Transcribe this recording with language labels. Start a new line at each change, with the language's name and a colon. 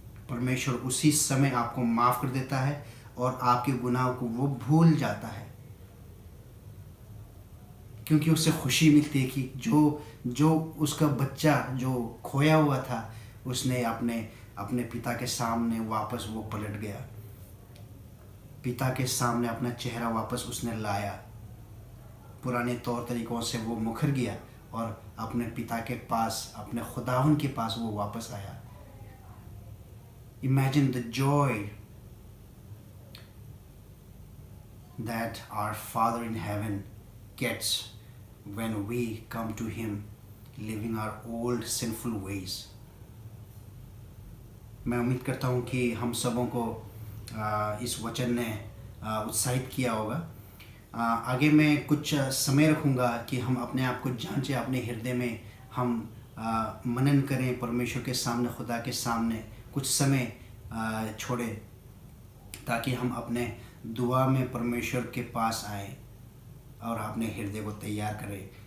Hindi: परमेश्वर उसी समय आपको माफ़ कर देता है और आपके गुनाहों को वो भूल जाता है, क्योंकि उससे खुशी मिलती है कि जो उसका बच्चा जो खोया हुआ था, उसने अपने पिता के सामने वापस वो पलट गया, पिता के सामने अपना चेहरा वापस उसने लाया, पुराने तौर तरीक़ों से वो मुकर गया और अपने पिता के पास, अपने खुदावन के पास वो वापस आया।
English: Imagine the joy that our Father in heaven gets when we come to Him living our old sinful ways.
Hindi: मैं उम्मीद करता हूँ कि हम सबों को इस वचन ने उत्साहित किया होगा। आगे मैं कुछ समय रखूँगा कि हम अपने आप को जांचें, अपने हृदय में हम मनन करें, परमेश्वर के सामने, खुदा के सामने कुछ समय छोड़ें, ताकि हम अपने दुआ में परमेश्वर के पास आएँ और अपने हृदय को तैयार करें।